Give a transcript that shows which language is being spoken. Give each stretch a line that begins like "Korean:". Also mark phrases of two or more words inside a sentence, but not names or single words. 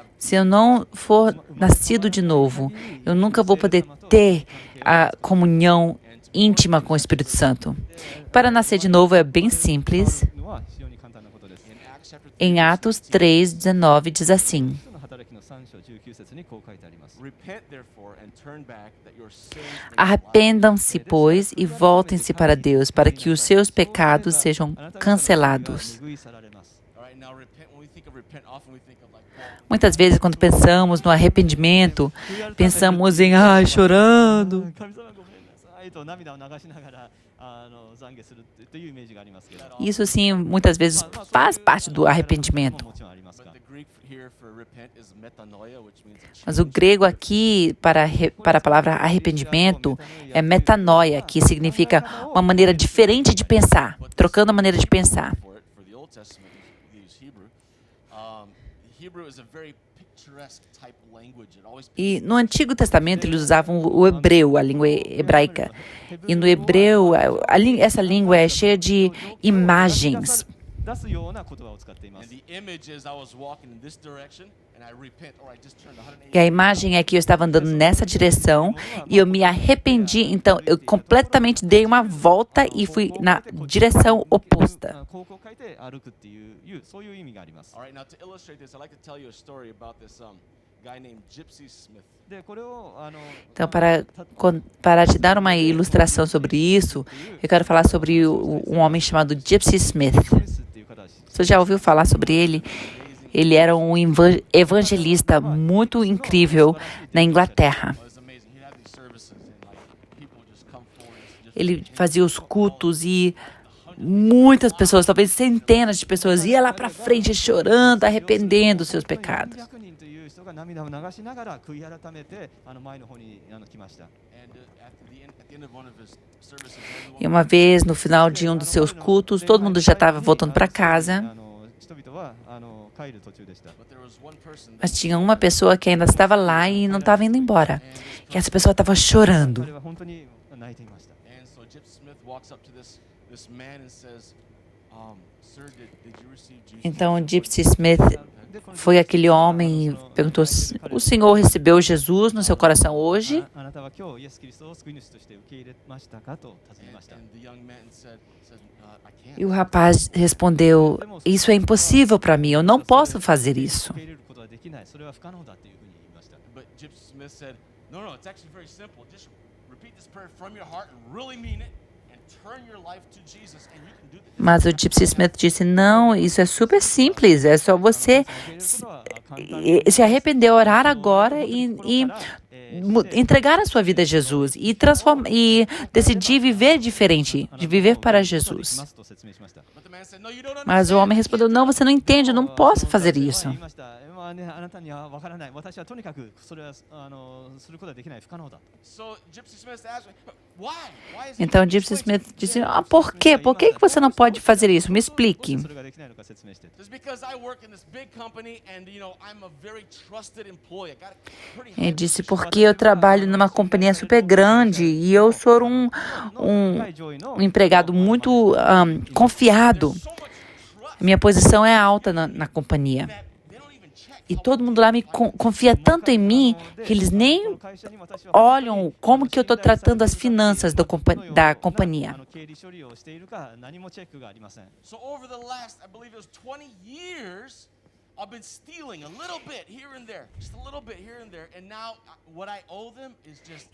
Portuguese: Se eu não for nascido de novo, eu nunca vou poder ter a comunhão íntima com o Espírito Santo. Para nascer de novo é bem simples.
Japanese: のは非常に簡単なことです。
English: in Acts chapter 3.
Portuguese: Em Atos 3:19 diz assim:
Japanese: 人の働きの
English: Repent, therefore, and turn back, that your sins may be blotted
Portuguese: Arrependam-se, pois, e voltem-se para Deus, para que os seus pecados sejam cancelados.
English: All right, now repent. When we think of repent, often we think of like Paul.
Portuguese: Muitas vezes, quando pensamos no arrependimento, pensamos em, chorando.
Japanese: 神様ごめんなさいと涙を流しながら懺悔するというイメージがありますけど。
Portuguese: Isso, sim, muitas vezes faz parte do arrependimento.
Japanese: もちろんありますが
English: But the Greek here for repent is metanoia, which means a change.
Portuguese: Mas o grego aqui, para a palavra arrependimento, é metanoia, que significa uma maneira diferente de pensar, trocando a maneira de pensar.
English: For the Old Testament, they use Hebrew. Hebrew is a very picturesque type language. It always
Portuguese: E no Antigo Testamento eles usavam o hebreu, a língua hebraica. E no hebreu, essa língua é cheia de imagens.
Japanese: 出すような言葉を使っていま
English: and
Japanese: す。
English: the image is I was walking in this direction and I repent or I just turned 180.
Portuguese: E a imagem é que eu estava andando nessa direção e eu me arrependi, então eu completamente dei uma volta e fui na direção oposta.
Japanese: 方向を変えて歩くっていうそういう意味があります。
English: All right, now to illustrate this, I'd like to tell you a story about this guy named Gypsy Smith.
Japanese: でこれを
Portuguese: Então, para te dar uma ilustração sobre isso, eu quero falar sobre um homem chamado Gypsy Smith.
Japanese: スっていう方は
Portuguese: Você já ouviu falar sobre ele? Ele era um evangelista muito incrível na Inglaterra.
English: It was amazing. He'd have these services and like people would just come forward and just
Portuguese: Ele fazia os cultos e muitas pessoas, talvez centenas de pessoas, iam lá para frente chorando, arrependendo dos seus pecados.
Japanese: 200 人という人が涙を流しながら悔い改めて前の方に来ました。
English: and at the end of one of his services, everyone
Portuguese: E uma vez, no final de um dos seus cultos, todo mundo já estava voltando para casa,
Japanese: 人々は帰る途中でした。
English: but there was one person that
Portuguese: mas tinha uma pessoa que ainda estava lá e não estava indo embora. E essa pessoa estava chorando.
Japanese: 彼は本当に泣いていました。
English: and so Gypsy Smith walks up to this man and says, sir, did you receive Jesus?
Portuguese: Então, Gypsy Smith foi aquele homem e perguntou: o senhor recebeu Jesus no seu coração hoje?
Japanese: あなたは今日イエス・キリストを救い主として受け入れましたかと尋ねました。
English: And the young man said I can't.
Portuguese: E o rapaz respondeu: isso é impossível para mim, eu não posso fazer isso.
Japanese: 受け入れることはできない。それは不可能だというふうに言いました。
English: But Gypsy Smith said, no, it's actually very simple. Just repeat this prayer from your heart and really mean it and turn your life to Jesus and you can do this.
Portuguese: Mas o Gypsy Smith disse: não, isso é super simples, é só você se arrepender, orar agora e entregar a sua vida a Jesus e decidir viver diferente, de viver para Jesus.
Japanese: と説明しました。
English: But the man said, no, you don't
Portuguese: Mas o
English: understand.
Portuguese: homem respondeu: não, você não entende, eu não posso fazer isso.
Japanese: 言いました。まあね、あなたには分からない。私はとにかくそれはすることはできない。不可能だ。
English: So Gypsy Smith asked me, why? Why is it
Portuguese: Então Gypsy Smith disse: por quê? Por que você não pode fazer isso? Me explique.
Japanese: それができないのか説明して。
English: It's because I work in this big company and I'm a very trusted employee. I got a pretty
Portuguese: Ele disse: porque eu trabalho numa companhia super grande e eu sou um empregado muito confiado.
English: so much trust
Portuguese: Minha posição é alta na companhia.
English: that they don't even check.
Portuguese: E todo mundo lá me confia tanto em mim que eles nem
Japanese: 会社に私は
Portuguese: olham como que eu estou tratando as finanças da companhia.
Japanese: 経理処理をしているか何もチェックがありません。
English: So over the last, I believe it was 20 years, I've been stealing a little bit here and there, just a little bit here and there, and now what I owe them is just